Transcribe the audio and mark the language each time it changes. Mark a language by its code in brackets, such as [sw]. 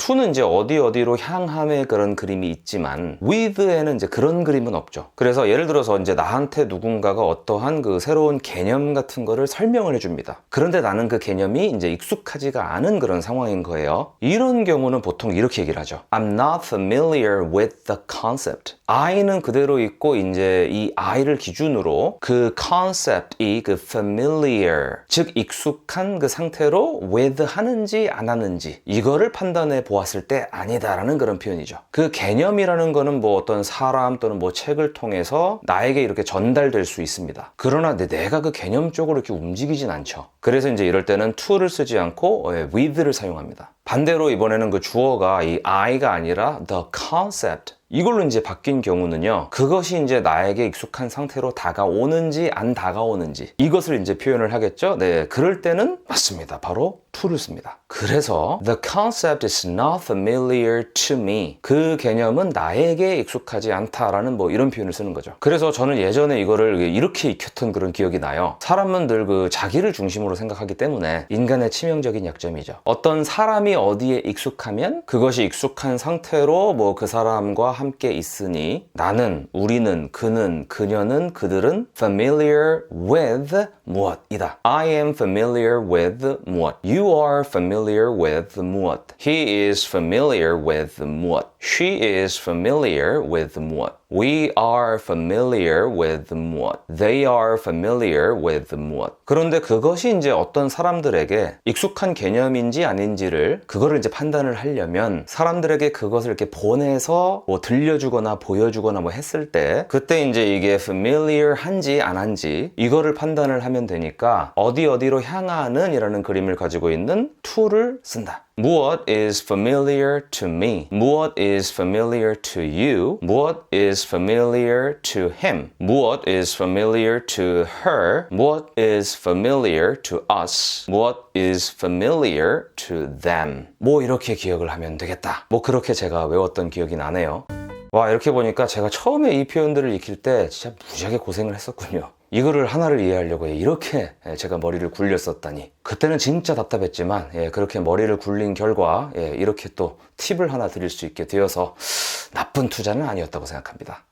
[ko] to는 이제 어디로 향함의 그런 그림이 있지만 with에는 이제 그런 그림은 없죠. 그래서 예를 들어서 이제 나한테 누군가가 어떠한 그 새로운 개념 같은 거를 설명을 해줍니다. 그런데 나는 그 개념이 이제 익숙하지가 않은 그런 상황인 거예요. 이런 경우는 보통 이렇게 얘기를 하죠. [en] I'm not familiar with the concept. [ko] I는 그대로 있고 이제 이 I를 기준으로 그 concept이 그 familiar, 즉 익숙한 그 상태로 with 하는지 안 하는지 이거를 판단해 보았을 때 아니다라는 그런 표현이죠. 그 개념이라는 거는 뭐 어떤 사람 또는 뭐 책을 통해서 나에게 이렇게 전달될 수 있습니다. 그러나 내가 그 개념 쪽으로 이렇게 움직이진 않죠. 그래서 이제 이럴 때는 to를 쓰지 않고 with를 사용합니다. 반대로 이번에는 그 주어가 이 I가 아니라 the concept, 이걸로 이제 바뀐 경우는요, 그것이 이제 나에게 익숙한 상태로 다가오는지 안 다가오는지 이것을 이제 표현을 하겠죠. 네, 그럴 때는 맞습니다. 바로 to를 씁니다. [en] 그래서 the concept is not familiar to me. [ko] 그 개념은 나에게 익숙하지 않다라는 뭐 이런 표현을 쓰는 거죠. 그래서 저는 예전에 이거를 이렇게 익혔던 그런 기억이 나요. 사람은 늘 그 자기를 중심으로 생각하기 때문에 인간의 치명적인 약점이죠. 어떤 사람이 어디에 익숙하면 그것이 익숙한 상태로 뭐 그 사람과 함께 있으니 나는, 우리는, 그는, 그녀는, 그들은 [en] familiar with [ko] 무엇이다. [en] I am familiar with 무엇. You are familiar with 무엇. He is familiar with 무엇. She is familiar with 무엇. We are familiar with 무엇. They are familiar with 무엇. [ko] 그런데 그것이 이제 어떤 사람들에게 익숙한 개념인지 아닌지를 그거를 이제 판단을 하려면 사람들에게 그것을 이렇게 보내서 뭐 들려주거나 보여주거나 뭐 했을 때 그때 이제 이게 familiar 한지 안 한지 이거를 판단을 하면 되니까 어디로 향하는 이라는 그림을 가지고 있는 to를 쓴다. [en] 무엇 is familiar to me? 무엇 is familiar to you? 무엇 is familiar to him? 무엇 is familiar to her? 무엇 is familiar to us? 무엇 is familiar to them? [ko] 뭐 이렇게 기억을 하면 되겠다. 뭐 그렇게 제가 외웠던 기억이 나네요. 와, 이렇게 보니까 제가 처음에 이 표현들을 익힐 때 진짜 무지하게 고생을 했었군요. 이거를 하나를 이해하려고 이렇게 제가 머리를 굴렸었다니. 그때는 진짜 답답했지만 그렇게 머리를 굴린 결과 이렇게 또 팁을 하나 드릴 수 있게 되어서 나쁜 투자는 아니었다고 생각합니다.